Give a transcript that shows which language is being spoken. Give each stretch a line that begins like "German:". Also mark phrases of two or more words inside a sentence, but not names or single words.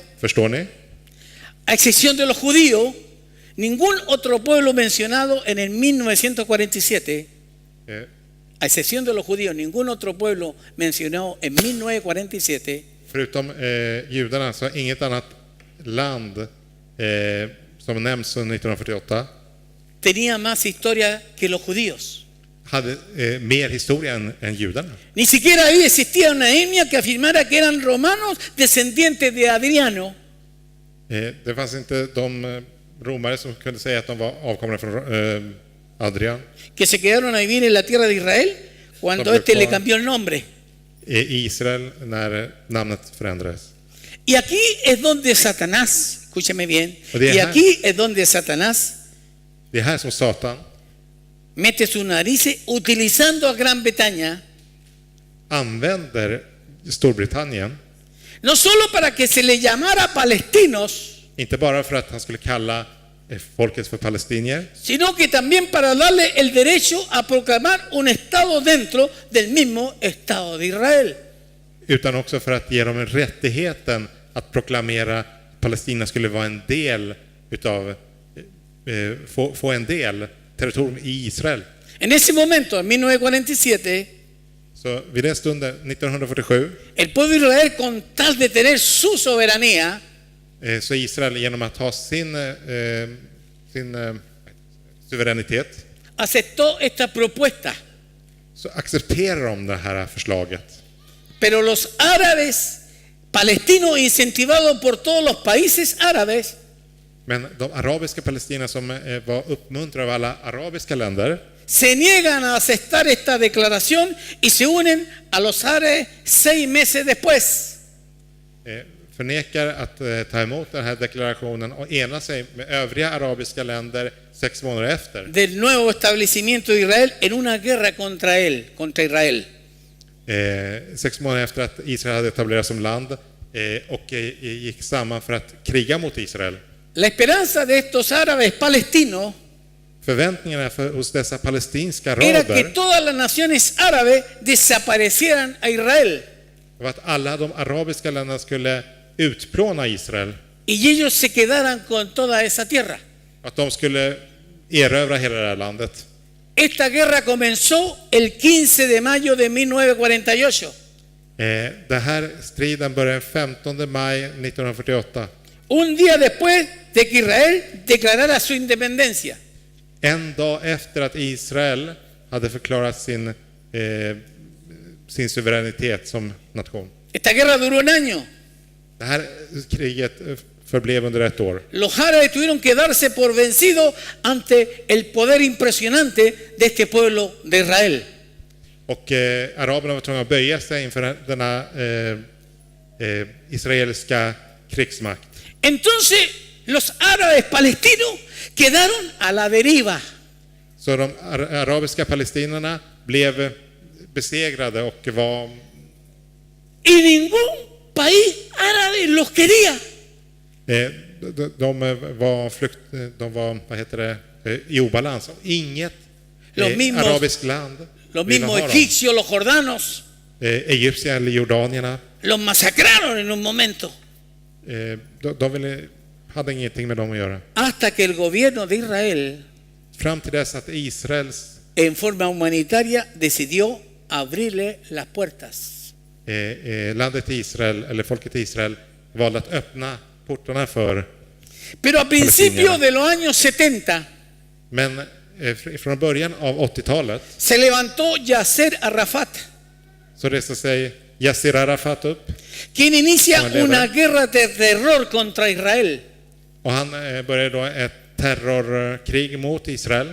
Swedish: Förstår ni?
Spanish: A excepción de los judíos, ningún otro pueblo mencionado en el 1947, Eh, a excepción de los judíos, ningún otro pueblo mencionado en 1947
Swedish: Förutom judarna så har inget annat land som nämns under 1948
Spanish: tenía más historia que los judíos.
Swedish: hade mer historia än judarna.
Spanish: Ni siquiera ahí existía una etnia que afirmara que eran romanos descendientes de Adriano.
Swedish: Det fanns inte de romare som kunde säga att de var avkomna från Adrian
Spanish: Que se quedaron a vivir en la tierra de Israel cuando este le cambió el nombre.
Swedish: i Israel när namnet förändrades.
Spanish: Y aquí es donde Satanás, escúcheme bien, Oye, y ajá. aquí es donde Satanás
Swedish: Det är här som Satan
Spanish: mete sus narices utilizando a Gran Bretaña,
Swedish: använder Storbritannien,
Spanish: no solo para que se le llamara palestinos,
Swedish: inte bara för att han skulle kalla folket för palestinier,
Spanish: sino que también para darle el derecho a proclamar un Estado dentro del mismo Estado de Israel.
Swedish: utan också för att ge dem rättigheten att proklamera att Palestina skulle vara en del utav, få en del territorium i Israel.
Spanish: En ese momento, en 1947,
Swedish: Så vid den stunden, 1947,
Spanish: el pueblo de Israel, con tal de tener su soberanía,
Swedish: så Israel genom att ha sin suveränitet
Spanish: aceptó esta propuesta.
Swedish: så accepterar de det här förslaget.
Spanish: Pero los árabes palestinos, incentivados por todos los países árabes,
Swedish: Men de arabiska palestinierna som var uppmuntrade av alla arabiska länder
Spanish: se niegan a aceptar esta declaración y se unen a los árabes 6 meses después.
Swedish: förnekar att ta emot den här deklarationen och ena sig med övriga arabiska länder 6 månader efter.
Spanish: Del nuevo establecimiento de Israel en una guerra contra Israel.
Swedish: 6 månader efter att Israel hade etablerats som land och gick samman för att kriga mot Israel.
Spanish: La esperanza de estos árabes palestinos
Swedish: Förväntningarna hos dessa palestinska
Spanish: era que
Swedish: araber
Spanish: todas las naciones árabes desaparecieran a Israel
Swedish: var att alla de arabiska länderna skulle utplåna Israel.
Spanish: y ellos se quedaran con toda esa tierra.
Swedish: Att de skulle erövra hela det här landet.
Spanish: Esta guerra comenzó el 15 de mayo de 1948.
Swedish: Den här striden började den 15 maj 1948.
Spanish: Un día después de que Israel declarara su independencia.
Swedish: En dag efter att Israel hade förklarat sin suveränitet som nation.
Spanish: Esta guerra duró un año.
Swedish: Det här kriget förblev under 1 år.
Spanish: Los árabes tuvieron que darse por vencidos ante el poder impresionante de este pueblo de Israel.
Swedish: Och araberna var tvungna att böja sig inför denna israeliska krigsmakt.
Spanish: Entonces los árabes palestinos quedaron a la deriva.
Swedish: Så de arabiska palestinierna blev besegrade och var...
Spanish: Y ningún país árabe los quería.
Swedish: De var vad heter det, i obalans. Inget arabiskt land
Spanish: Los
Swedish: ville
Spanish: mismos
Swedish: ha dem.
Spanish: egipcios, los jordanos,
Swedish: Egyptien eller jordanierna.
Spanish: los masacraron en un momento.
Swedish: Hade ingenting med dem att göra.
Spanish: Hasta que el gobierno de Israel,
Swedish: Fram till dess att Israels
Spanish: en forma humanitaria, decidió abrirle las puertas.
Swedish: landet Israel, eller folket Israel, valde att öppna portarna för.
Spanish: Pero a principios de los años 70
Swedish: Men från början av 80-talet
Spanish: se levantó Yasser Arafat,
Swedish: så reste sig Yasser Arafat upp
Spanish: quien inicia Como líder. una guerra de terror contra Israel,
Swedish: och han började då ett terrorkrig mot Israel